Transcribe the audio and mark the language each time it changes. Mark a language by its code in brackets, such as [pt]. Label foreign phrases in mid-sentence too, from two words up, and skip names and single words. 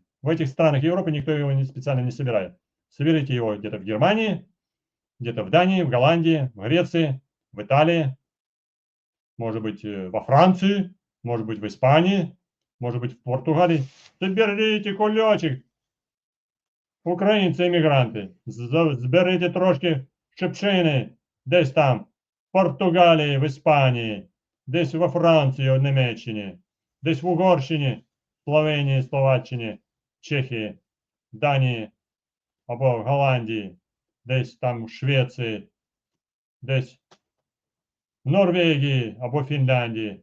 [ru] В этих странах Европы никто его специально не собирает. Соберите его где-то в Германии, где-то в Дании, в Голландии, в Греции, в Италии, может быть, во Франции, может быть, в Испании, может быть, в Португалии. Соберите кулечек, [uk] українці-емігранти, зберіть трошки шипшини, десь там, в Португалії, в Іспанії, десь во Франції, в Німеччині, десь в Угорщині, Словенії, Словаччині, Чехії, Данії або в Голландії, десь там в Швеції, десь в Норвегії або Фінляндії.